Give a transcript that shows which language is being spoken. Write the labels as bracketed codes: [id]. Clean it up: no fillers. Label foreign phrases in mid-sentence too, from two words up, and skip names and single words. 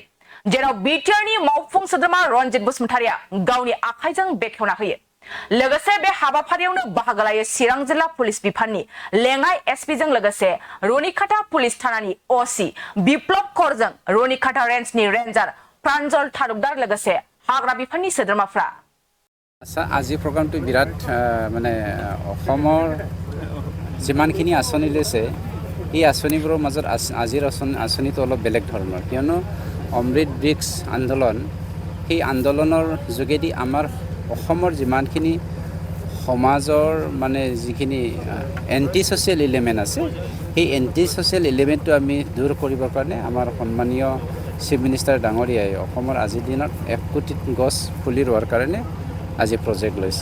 [brx] जेराव बिटिआरनि मावफुं सोद्रोमा रनजित बसुमतारिया गावनि आखाइजों बेखेवना होयो। लोगोसे बे हाबाफारियावनो बाहागो लायो चिरां जिल्ला पुलिस बिफाननि लेङाइ एसपिजों लोगोसे रनिखाटा पुलिस थानानि ओसि बिप्लब करजों रनिखाटा रेन्जनि रेन्जार प्रान्जल थारुकदार लोगोसे हाग्रा बिफाननि सोद्रोमाफ्रा। [as] আজি প্ৰগ্ৰামটো বিৰাট মানে অসমৰ যিমানখিনি আঁচনি লৈছে এই আঁচনিবোৰৰ মাজত আজিৰ আঁচনিটো অলপ বেলেগ ধৰণৰ, কিয়নো অমৃত ব্ৰিক্স আন্দোলন সেই আন্দোলনৰ যোগেদি আমাৰ অসমৰ যিমানখিনি সমাজৰ মানে যিখিনি [en] anti social element [as] আছে সেই [en] anti social elementটো [as] আমি দূৰ কৰিবৰ কাৰণে আমাৰ সন্মানীয় [en] chief minister [as] ডাঙৰীয়াই অসমৰ আজিৰ দিনত 1 কোটি গছ পুলি ৰোৱাৰ কাৰণে আজি প্ৰজেক্ট লৈছে।